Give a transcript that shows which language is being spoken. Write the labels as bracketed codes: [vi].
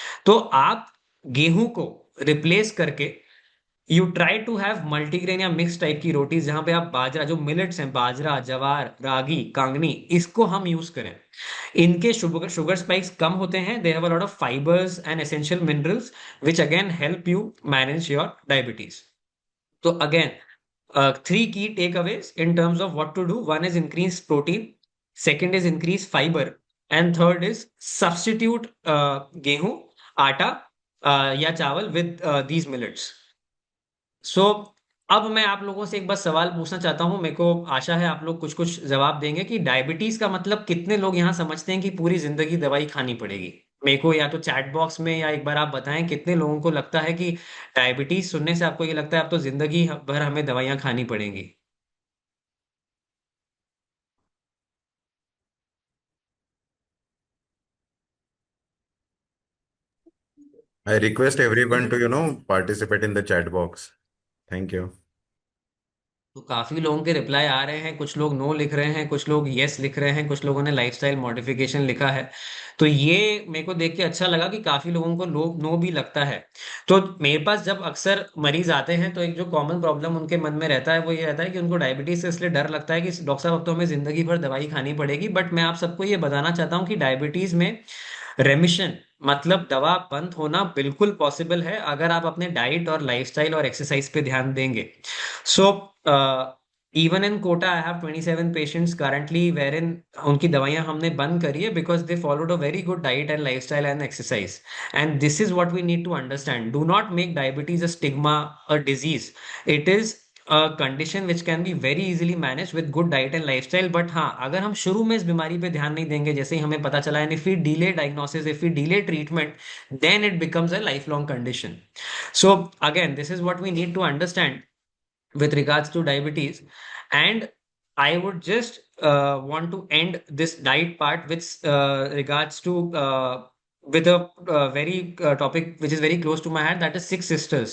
[hi] तो आप गेहूं को रिप्लेस करके [en] you try to have multigrain [hi] या मिक्स टाइप की रोटीज, जहां पे आप बाजरा, जो मिलेट्स हैं, बाजरा, जवार, रागी, कांगनी, इसको हम यूज करें। इनके शुगर शुगर स्पाइक्स कम होते हैं। [en] They have a lot of fibres and essential minerals which again help you manage your diabetes. तो again, three key takeaways in terms of what to do. One is increase protein, second is increase fiber, and third is substitute [hi] गेहूं, आटा, या चावल [en] with these millets. [hi] सो अब मैं आप लोगों से एक बार सवाल पूछना चाहता हूं। मेरे को आशा है आप लोग कुछ कुछ जवाब देंगे कि डायबिटीज का मतलब कितने लोग यहाँ समझते हैं कि पूरी जिंदगी दवाई खानी पड़ेगी। मेरे को या तो चैट बॉक्स में या एक बार आप बताएं कितने लोगों को लगता है कि डायबिटीज सुनने से आपको ये लगता है अब तो जिंदगी भर हमें दवाइयां खानी पड़ेंगी। [en] I request everyone to, participate in the chat box. Thank you. [hi] तो काफी लोगों के रिप्लाई आ रहे हैं, कुछ लोग नो लिख रहे हैं, कुछ लोग यस लिख रहे हैं, कुछ लोगों ने लाइफस्टाइल मॉडिफिकेशन लिखा है। तो ये मेरे को देख के अच्छा लगा कि काफी लोगों को नो भी लगता है। तो मेरे पास जब अक्सर मरीज आते हैं तो एक जो कॉमन प्रॉब्लम उनके मन में रहता है वो ये रहता है कि उनको डायबिटीज से इसलिए डर लगता है कि डॉक्टर साहब अब तो हमें जिंदगी भर दवाई खानी पड़ेगी। बट मैं आप सबको ये बताना चाहता हूँ कि डायबिटीज में रेमिशन, मतलब दवा बंद होना, बिल्कुल पॉसिबल है अगर आप अपने डाइट और लाइफस्टाइल और एक्सरसाइज पे ध्यान देंगे। [en] so even in Kota I have 27 patients currently where in [hi] उनकी दवाइयां हमने बंद करी है [en] Because they followed a very good diet and lifestyle and exercise. And this is what we need to understand. Do not make diabetes a stigma, a disease. It is a condition which can be very easily managed with good diet and lifestyle। [hi] But हाँ, अगर हम शुरू में इस बीमारी पे ध्यान नहीं देंगे, जैसे ही हमें पता चला, [en] And if we delay diagnosis, if we delay treatment, then it becomes a lifelong condition. So again, this is what we need to understand with regards to diabetes. And I would just want to end this diet part with regards to with a very topic which is very close to my heart, that is six sisters.